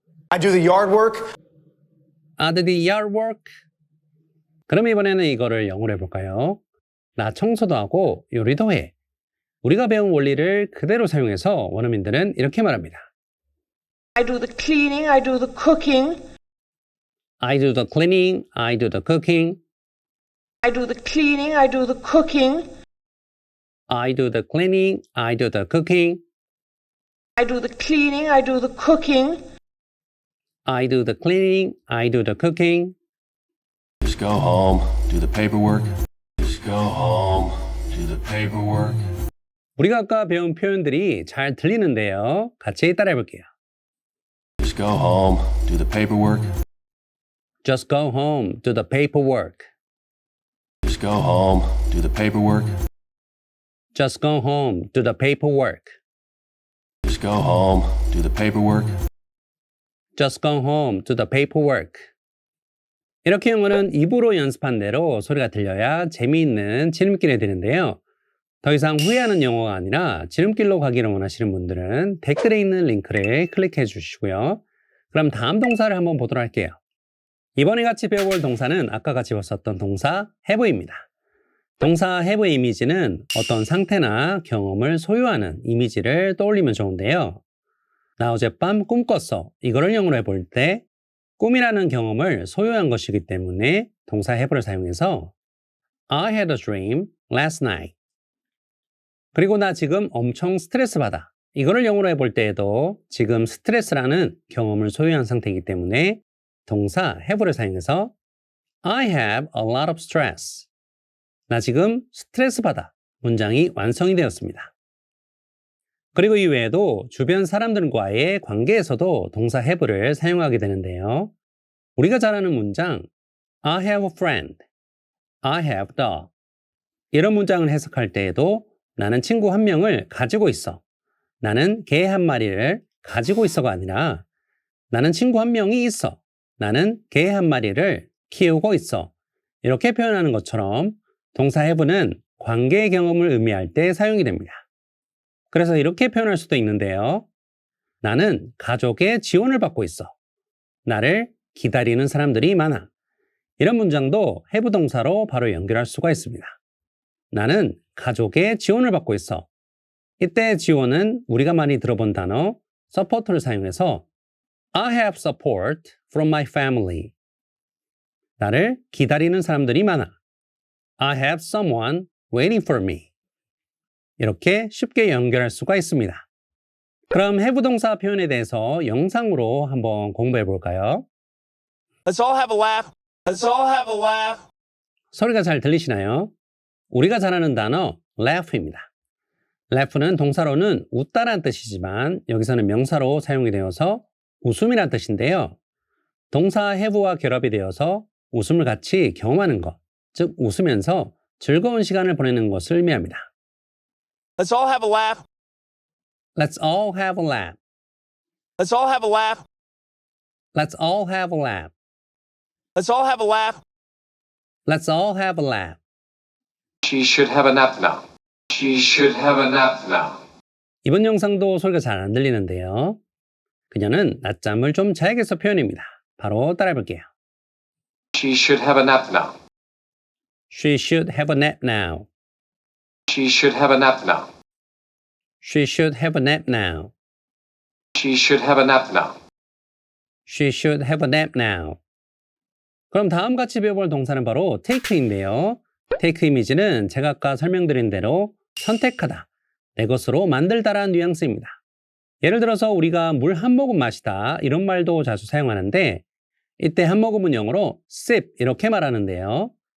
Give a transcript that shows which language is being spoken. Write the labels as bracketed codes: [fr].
[en] I do the yard work. I do the yard work. [ko] 그럼 이번에는 이거를 영어로 해볼까요? 나 청소도 하고 요리도 해. 우리가 배운 원리를 그대로 사용해서 원어민들은 이렇게 말합니다. [en] I do the cleaning. I do the cooking. I do the cleaning, I do the cooking, I do the cleaning. I do the cooking. I do the cleaning, I do the cooking, I do the cleaning. I do the cooking. I do the cleaning, I do the cooking. Just go home, do the paperwork. Just go home, do the paperwork. [ko] 우리가 아까 배운 표현들이 잘 들리는데요. 같이 따라해 볼게요. [en] Just go home, do the paperwork. Just go home, do the paperwork. Just go home, do the paperwork. Just go home, do the paperwork. Just go home, do the paperwork. Just go home, do the paperwork. [ko] 이렇게 영어는 입으로 연습한 대로 소리가 들려야 재미있는 지름길이 되는데요. 더 이상 후회하는 영어가 아니라 지름길로 가기를 원하시는 분들은 댓글에 있는 링크를 클릭해 주시고요. 그럼 다음 동사를 한번 보도록 할게요. 이번에 같이 배워볼 동사는 아까 같이 봤었던 동사 have입니다. 동사 have의 이미지는 어떤 상태나 경험을 소유하는 이미지를 떠올리면 좋은데요. 나 어젯밤 꿈 꿨어. 이거를 영어로 해볼 때 꿈이라는 경험을 소유한 것이기 때문에 동사 have를 사용해서 [en] I had a dream last night. [ko] 그리고 나 지금 엄청 스트레스 받아. 이거를 영어로 해볼 때에도 지금 스트레스라는 경험을 소유한 상태이기 때문에 동사 have를 사용해서 [en] I have a lot of stress. [ko] 나 지금 스트레스 받아. 문장이 완성이 되었습니다. 그리고 이외에도 주변 사람들과의 관계에서도 동사 have를 사용하게 되는데요. 우리가 잘 아는 문장 [en] I have a friend, I have a dog. [ko] 이런 문장을 해석할 때에도 나는 친구 한 명을 가지고 있어. 나는 개 한 마리를 가지고 있어가 아니라 나는 친구 한 명이 있어. 나는 개 한 마리를 키우고 있어. 이렇게 표현하는 것처럼 동사 have는 관계의 경험을 의미할 때 사용이 됩니다. 그래서 이렇게 표현할 수도 있는데요. 나는 가족의 지원을 받고 있어. 나를 기다리는 사람들이 많아. 이런 문장도 have 동사로 바로 연결할 수가 있습니다. 나는 가족의 지원을 받고 있어. 이때 지원은 우리가 많이 들어본 단어 support를 사용해서 [en] I have support from my family. [ko] 나를 기다리는 사람들이 많아. [en] I have someone waiting for me. [ko] 이렇게 쉽게 연결할 수가 있습니다. 그럼 have 동사 표현에 대해서 영상으로 한번 공부해 볼까요? [en] Let's all have a laugh. Let's all have a laugh. [ko] 소리가 잘 들리시나요? 우리가 잘 아는 단어 laugh입니다. laugh는 동사로는 웃다라는 뜻이지만 여기서는 명사로 사용이 되어서 웃음이라는 뜻인데요. 동사 have와 결합이 되어서 웃음을 같이 경험하는 것, 즉 웃으면서 즐거운 시간을 보내는 것을 의미합니다. [en] Let's all have a laugh. Let's all have a laugh. Let's all have a laugh. Let's all have a laugh. Let's all have a laugh. Let's all have a laugh. She should have a nap now. She should have a nap now. [ko] 이번 영상도 소리가 잘 안 들리는데요. 그녀는 낮잠을 좀 자야겠어 표현입니다. 바로 따라해볼게요. [en] She should have a nap now. She should have a nap now. She should have a nap now. She should have a nap now. She should have a nap now. She should have a nap now. [ko] 그럼 다음 같이 배워볼 동사는 바로 take인데요. take 이미지는 제가 아까 설명드린 대로 선택하다, 내 것으로 만들다라는 뉘앙스입니다. 예를 들어서 우리가 물 한 모금 마시다 이런 말도 자주 사용하는데 이때 한 모금은 영어로 sip 이렇게 말하는데요.